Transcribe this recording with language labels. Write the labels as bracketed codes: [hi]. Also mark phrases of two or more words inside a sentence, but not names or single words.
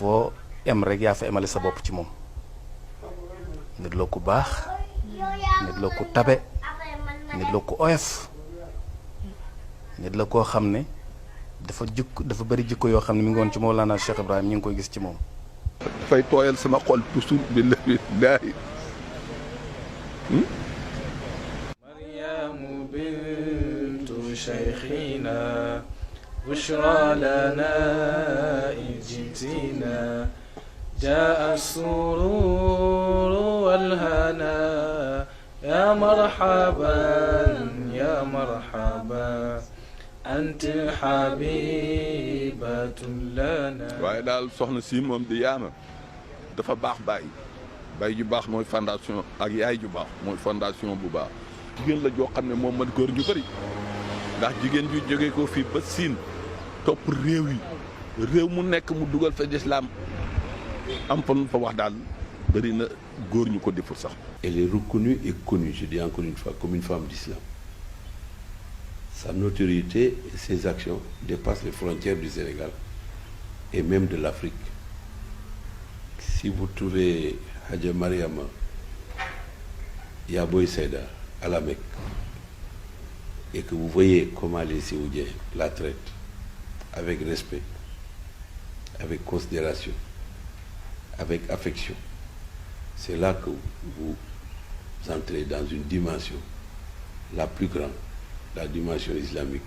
[wo] foo em rek yaa fa emale sa bopp ci moom nit la ku baax nit la ku tabe nit la ku oyof nit la koo xam ne dafa bëri jikko yoo xam ne mi ngi woon ci Mawlana Cheikh Ibrahim ñu ngi koy gis ci moom. dafay tooyal sama xol toujours billahi. [ar] مريم بنت شيخنا بشرى لنا إن جئتنا جاء السرور والهنا يا مرحبا يا مرحبا أنت حبيبة لنا. [wo] waaye daal soxna si moom di yaama dafa baax baay ju baax mooy fondation ak yaay ju baax mooy fondation bu baax. jigéen la joo xam ne moom man góor ñu bëri ndax jigéen ju jógee ko fii ba Siin topp réew yi réew mu nekk mu dugal fa lislaam am fa fa wax daal bëri na góor ñu ko deful sax. [fr] Elle est reconnue et connue, je dis encore une fois, comme une femme d'islam. Sa notoriété et ses actions dépassent les frontières du Sénégal et même de l'Afrique. Si vous trouvez Hadja Mariama Yaboy Seyda à la Mecque et que vous voyez comment les Séoudiens la traitent avec respect, avec considération, avec affection, c'est là que vous entrez dans une dimension la plus grande, la dimension islamique.